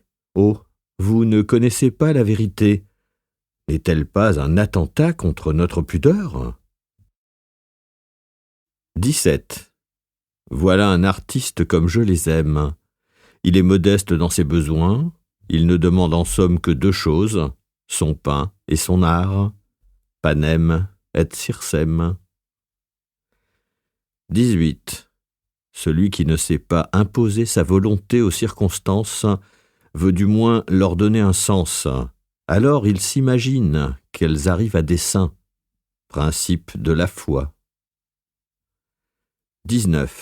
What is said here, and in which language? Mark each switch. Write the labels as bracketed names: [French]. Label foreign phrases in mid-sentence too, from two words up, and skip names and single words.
[French] Oh, vous ne connaissez pas la vérité. N'est-elle pas un attentat contre notre pudeur ? 17. Voilà un artiste comme je les aime. Il est modeste dans ses besoins, il ne demande en somme que 2 choses, son pain et son art. [Latin] Panem et circem. 18. [French] Celui qui ne sait pas imposer sa volonté aux circonstances veut du moins leur donner un sens. Alors il s'imagine qu'elles arrivent à dessein. Principe de la foi. 19.